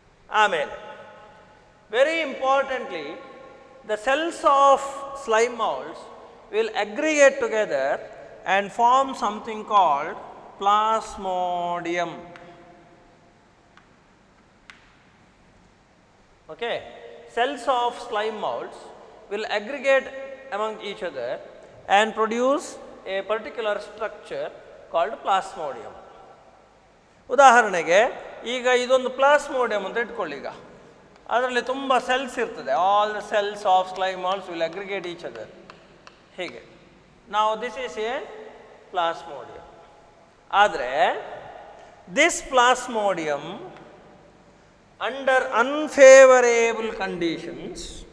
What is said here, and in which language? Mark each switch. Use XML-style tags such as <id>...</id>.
<en>ಆಮೇಲೆ very importantly, the cells of slime moulds will aggregate together and form something called plasmodium. Okay, cells of slime molds will aggregate among each other and produce a particular structure called plasmodium.</en> <kn>ಉದಾಹರಣೆಗೆ ಈಗ ಇದೊಂದು plasmodium ಅಂತ ಇಟ್ಕೊಳ್ಳಿ. ಈಗ ಅದರಲ್ಲಿ ತುಂಬ cells ಇರ್ತದೆ.</kn> <en>All the cells of slime moulds will aggregate each other.</en> <kn>ಹೀಗೆ ನಾವು</kn> <en>This is a plasmodium. ಆದರೆ this plasmodium under unfavourable conditions</en>